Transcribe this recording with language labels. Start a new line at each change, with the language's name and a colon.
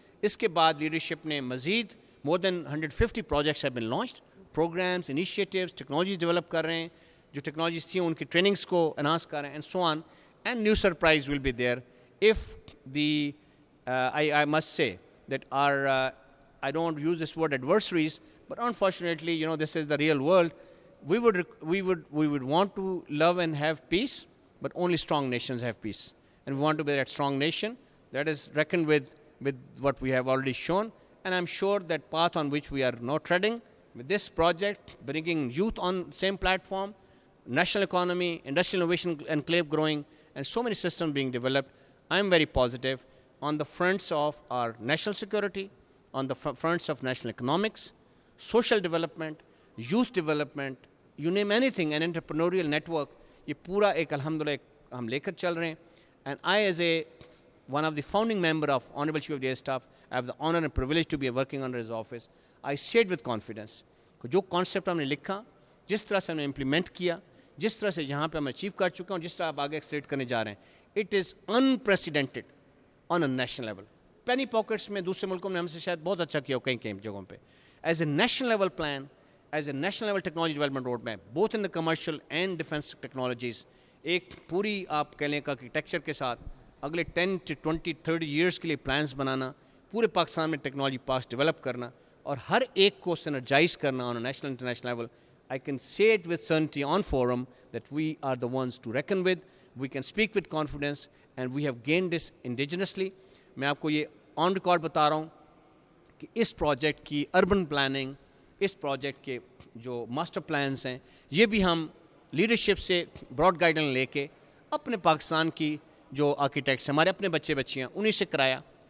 Urdu: اس کے بعد لیڈرشپ نے مزید
English: more than 150 projects have been launched,
Urdu: programmes, initiatives, technologies develop کر رہے ہیں. جو ٹیکنالوجیز تھیں ان کی ٹریننگس کو انہانس کر رہے ہیں,
English: And so on, and new surprise will be there if I must say that our I don't use this word adversaries, but unfortunately, this is the real world. We would want to love and have peace, but only strong nations have peace, and we want to be that strong nation that is reckoned with what we have already shown. And I'm sure that path on which we are now treading with this project, bringing youth on same platform, national economy, industrial innovation enclave growing, and so many systems being developed, I am very positive on the fronts of our national security, on the fronts of national economics, social development, youth development, you name anything, an entrepreneurial network,
Urdu: یہ پورا ایک الحمدللہ ہم لے کر چل رہے ہیں.
English: And I, as one of the founding member of Honorable Chief of the Air Staff, I have the honor and privilege to be working under his office. I said with confidence
Urdu: کہ جو concept ہم نے لکھا, جس طرح سے ہم نے امپلیمنٹ کیا, جس طرح سے یہاں پہ ہم اچیو کر چکے ہیں, اور جس طرح آپ آگے ایکسلیٹ کرنے جا رہے ہیں,
English: It is unprecedented on a national level.
Urdu: پینی pockets میں دوسرے ملکوں میں ہم سے شاید بہت اچھا کیا ہو کئی جگہوں پہ.
English: as a national level plan, as a national level technology development road map, both in the commercial and defence technologies,
Urdu: ایک پوری آپ کہہ لیں آرکیٹیکچر کے ساتھ اگلے 10 to 20, 30 ایئرس کے لیے پلانس بنانا, پورے پاکستان میں ٹیکنالوجی پارکس ڈیولپ کرنا, اور ہر ایک کو سینرجائز کرنا
English: On a national international level. I can say it with certainty on forum that we are the ones to reckon with. We can speak with confidence, and we have gained this indigenously.
Urdu: میں آپ کو یہ on record بتا رہا ہوں کہ اس project کی urban planning, اس project کے جو ماسٹر پلانس ہیں, یہ بھی ہم لیڈرشپ سے براڈ گائیڈنس لے کے اپنے پاکستان کی جو آرکیٹیکٹس ہمارے اپنے بچے بچیاں انہیں سے کرایا.